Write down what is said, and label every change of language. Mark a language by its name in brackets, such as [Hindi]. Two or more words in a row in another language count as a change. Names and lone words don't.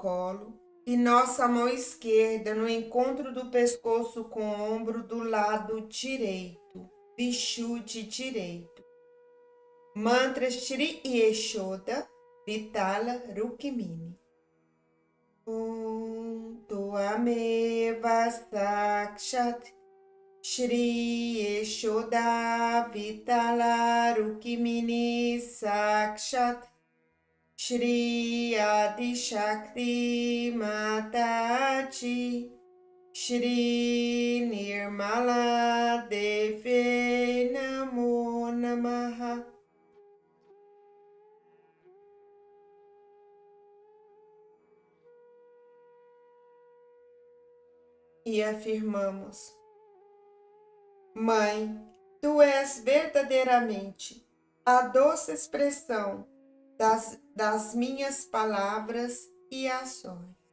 [Portuguese] colo e nossa mão esquerda no encontro do pescoço com o ombro do lado direito, bichude direito. Mantra Shri Yeshoda Vitala Rukmini. [Sanskrit] ॐ त्वमेव साक्षात् श्री यशोदा विठ्ठल रुक्मिणी साक्षात् श्री आदि शक्ति माताजी श्री निर्मला देवी नमो नमः. [Portuguese] E afirmamos: Mãe, tu és verdadeiramente a doce expressão das minhas palavras e ações.